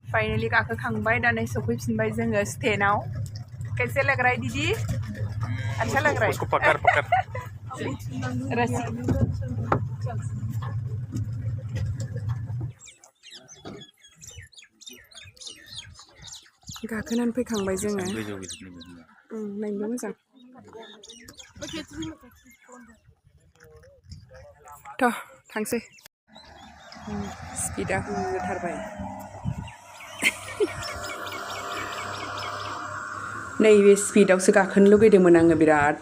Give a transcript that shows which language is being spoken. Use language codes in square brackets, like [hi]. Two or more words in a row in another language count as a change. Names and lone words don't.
[brx] फाइनली गाखोखांबाय दा नै सफैफिनबाय जोङो स्टेनाव [hi] कैसे लग रहा है दीदी अच्छा लग रहा है उसको पकड़ पकड़ [brx] रस्सी गाखोनानै फैखांबाय जोङो नायनो मोजां थ' थांसै स्पिडा होथारबाय नैबे स्पिडआवसो गाखोनो लुगैदोंमोन आङो बिराद